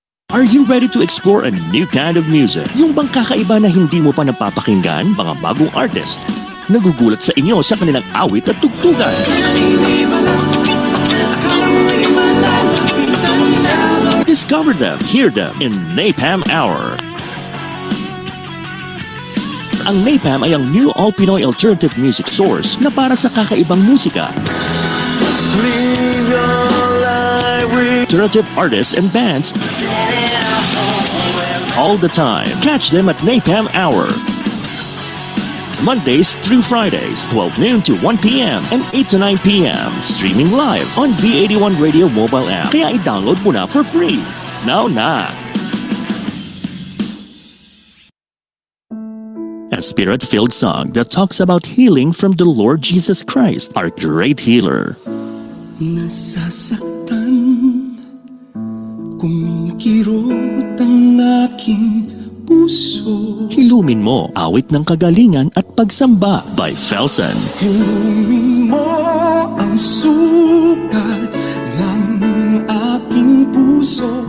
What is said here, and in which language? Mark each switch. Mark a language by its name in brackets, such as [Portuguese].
[English] Are you ready to explore a new kind of music? [Filipino] Yung bang kakaiba na hindi mo pa napapakinggan? Mga bagong artist. Nagugulat sa inyo sa kanilang awit at tugtugan. [English] Discover them, hear them in Napam Hour. [Filipino] Ang Napam ay ang [English] new all-Pinoy alternative music source [Filipino] na para sa kakaibang musika. [English] Alternative artists and bands all the time. Catch them at Napam Hour. Mondays through Fridays, 12 noon to 1 p.m. and 8 to 9 p.m. Streaming live on V81 Radio mobile app. [Filipino] Kaya i-download mo na [English] for free. [Filipino] Now na! [English] A spirit-filled song that talks about healing from the Lord Jesus Christ, our great healer. [Filipino] Nasasaktan, kumikirot ang aking puso. Hilumin mo, awit ng kagalingan at pagsamba by Felsen. Hilumin mo ang sukat ng aking puso.